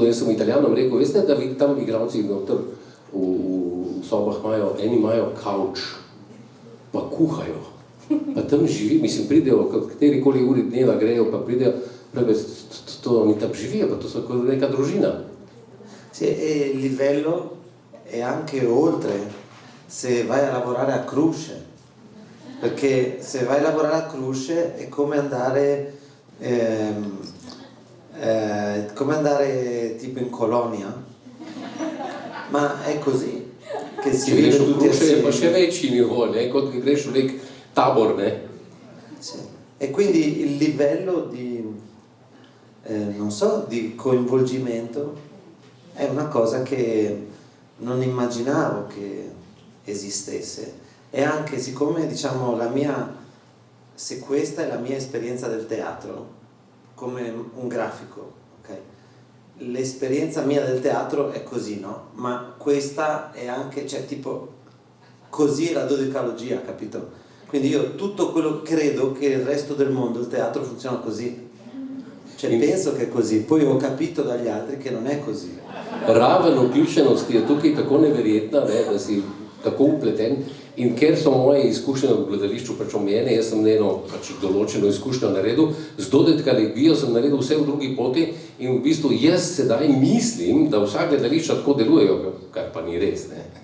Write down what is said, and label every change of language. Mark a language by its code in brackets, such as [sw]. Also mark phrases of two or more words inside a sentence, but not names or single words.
[sl] Jaz sem Italijanom rekel, veste, da tam igralci noter v sobah eni imajo kavč, pa kuhajo, pa tam živi, mislim, pridejo, katerikoli uri dneva grejo, pa pridejo, oni tam živijo, pa to so neka družina. [it] Sì, e il livello è anche oltre se vai a lavorare a Cruce, perché se vai a lavorare a Cruce è come andare tipo in colonia, ma è così che si vive tutti assieme. [sl] Pa še večji nivo, kot greš v nek tabor, ne? [it] Sì. E quindi il livello di non so, di coinvolgimento è una cosa che non immaginavo che esistesse, e anche siccome diciamo se questa è la mia esperienza del teatro come un grafico, ok? L'esperienza mia del teatro è così, no? Ma questa è anche, cioè tipo così è la dodecalogia, capito? Quindi io tutto quello credo che il resto del mondo, il teatro funziona così, cioè penso che è così, poi ho capito dagli altri che non è così. [sl] Raven vključenosti je tukaj tako neverjetna, ne, da si tako upleten, in ker so moje izkušnje v gledališču pač omejene, jaz sem eno pač določeno izkušnjo naredil, z dodekalogijo sem naredil vse v drugi poti in v bistvu jaz sedaj mislim, da vsa gledališča tako delujejo, kar pa ni res, ne.